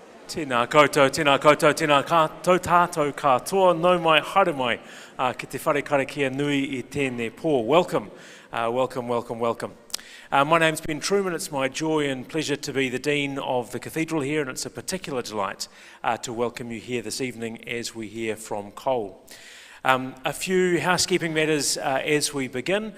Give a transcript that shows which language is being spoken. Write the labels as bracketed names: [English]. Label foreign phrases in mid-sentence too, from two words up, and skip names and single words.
[Māori] Tēnā koutou, tēnā koutou, tēnā koutou tātou katoa, nau mai, haere mai, ki te whare karakia nui I tēnei pō. [English] Welcome, welcome. My name's Ben Truman. It's my joy and pleasure to be the Dean of the Cathedral here, and it's a particular delight to welcome you here this evening as we hear from Cole. A few housekeeping matters as we begin.